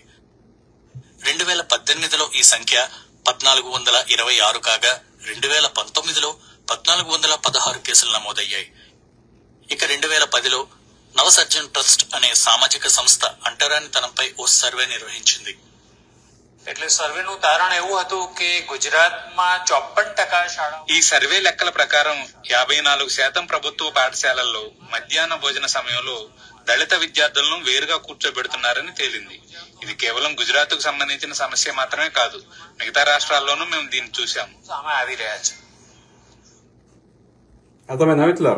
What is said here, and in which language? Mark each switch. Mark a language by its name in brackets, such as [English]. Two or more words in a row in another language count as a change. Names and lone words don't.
[Telugu] 2018లో ఈ సంఖ్య 1,426 కాగా 2019లో 1,416 కేసులు నమోదయ్యాయి. ఇక 2010లో నవసర్జన్ ట్రస్ట్ అనే సామాజిక సంస్థ అంటరానితనంపై ఓ సర్వే నిర్వహించింది. [Gujarati] એટલે સર્વેનું તારણ એવું હતું કે ગુજરાતમાં 54% શાળા. [Telugu] ఈ సర్వే లెక్కల ప్రకారం 54% ప్రభుత్వ పాఠశాలల్లో మధ్యాహ్న భోజన సమయంలో దళిత విద్యార్థులను వేరుగా కూర్చోబెడుతున్నారని తేలింది. ఇది కేవలం గుజరాత్ కు సంబంధించిన సమస్య మాత్రమే కాదు, మిగతా రాష్ట్రాల్లోనూ మేము దీన్ని చూసాము. అర్థమైందా మిత్రులారా?